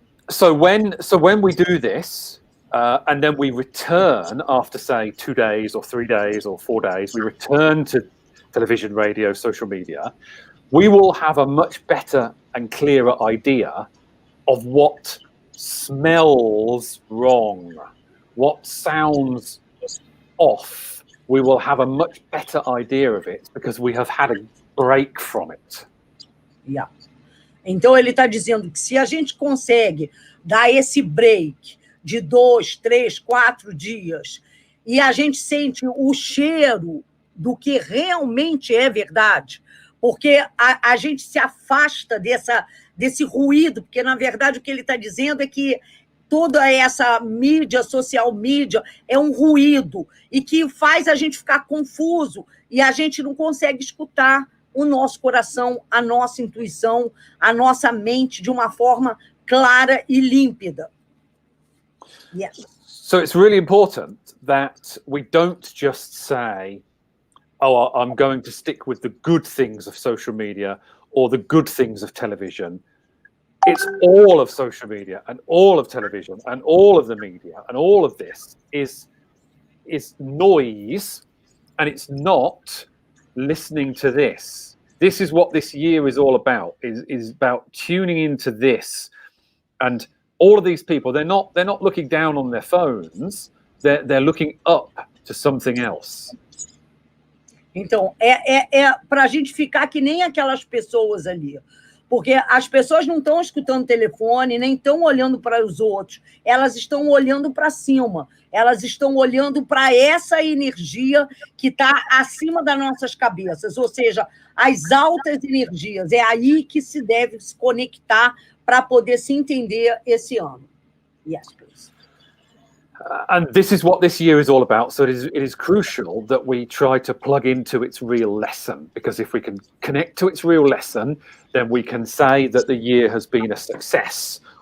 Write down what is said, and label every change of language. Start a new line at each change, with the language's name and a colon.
English: So when we do this, and then we return after, say, 2 days or 3 days or 4 days, we return to television, radio, social media, we will have a much better and clearer idea of what smells wrong, what sounds off. We will have a much better idea of it because we have had a break from it. Yeah.
Portuguese: Então, ele está dizendo que se a gente consegue dar esse break de 2, 3, 4 dias e a gente sente o cheiro do que realmente é verdade, porque a gente se afasta desse ruído, porque, na verdade, o que ele está dizendo é que toda essa mídia,
English: social media,
Portuguese: é um ruído e que faz a gente ficar confuso e a gente não consegue escutar o nosso coração, a nossa intuição, a nossa mente de uma forma clara e límpida.
English: Yes. So it's really important that we don't just say, oh, I'm going to stick with the good things of social media or the good things of television. it's all of social media and all of television and all of the media and all of this is noise, and it's not listening to this. This is what this year is all about, is about tuning into this. And all of these people, they're not looking down on their phones, they're looking up to something else.
Portuguese: Então, é para a gente ficar que nem aquelas pessoas ali. Porque as pessoas não estão escutando o telefone, nem estão olhando para os outros. Elas estão olhando para cima. Elas estão olhando para essa energia que está acima das nossas cabeças. Ou seja, as altas energias. É aí que se deve se conectar para poder se entender esse ano.
English: Yes, please. And this is what this year is all about. So it is crucial that we try to plug into its real lesson, because if we can connect to its real lesson, then we can say that the year has been a success.